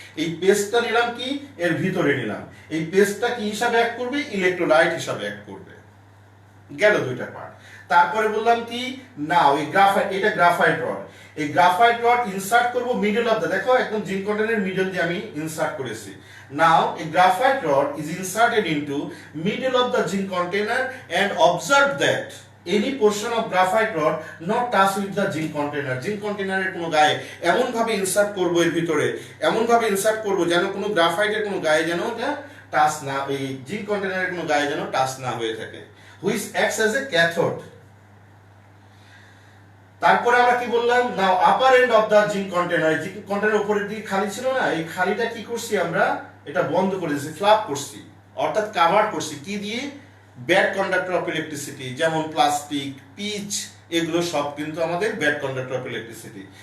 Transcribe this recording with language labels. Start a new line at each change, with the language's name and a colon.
Bangla: এই পেস্টটা নিলাম কি এর ভিতরে নিলাম। এই পেস্টটা কি হিসাবে অ্যাক্ট করবে? ইলেকট্রোলাইট হিসাবে অ্যাক্ট করবে। গেল দুইটা পার্ট। তারপরে বললাম কি না ওই গ্রাফাইট, এটা গ্রাফাইট রড। এই গ্রাফাইট রড ইনসার্ট করব মিডল অফ দা, দেখো একদম জিঙ্ক কন্টেনারের মিডল দিয়ে আমি ইনসার্ট করেছি। নাও
English: a graphite rod is inserted into middle of the zinc container and observe that any portion of graphite rod not touch with the zinc container.
Bangla: zinc container এর কোনো গায়ে এমন ভাবে ইনসার্ট করব, এর ভিতরে এমন ভাবে ইনসার্ট করব যেন কোনো গ্রাফাইটের কোনো গায়ে যেন এটা টাচ না, এই জিঙ্ক কন্টেনারের কোনো গায়ে যেন টাচ না হয়ে থাকে।
English: which acts as a cathode.
Bangla: তারপরে আমরা কি বললাম,
English: now upper end of the zinc container,
Bangla: zinc container উপরের দিকে খালি ছিল না, এই খালিটা কি করছি আমরা, এটা বন্ধ করে দিয়েছি, ফ্ল্যাপ করছি, অর্থাৎ কাভার করছি কি দিয়ে, ব্যাড কন্ডাক্টর অফ ইলেকট্রিসিটি, যেমন প্লাস্টিক, পিচ, এগুলো সব কিন্তু আমাদের ব্যাড কন্ডাক্টর অফ ইলেকট্রিসিটি।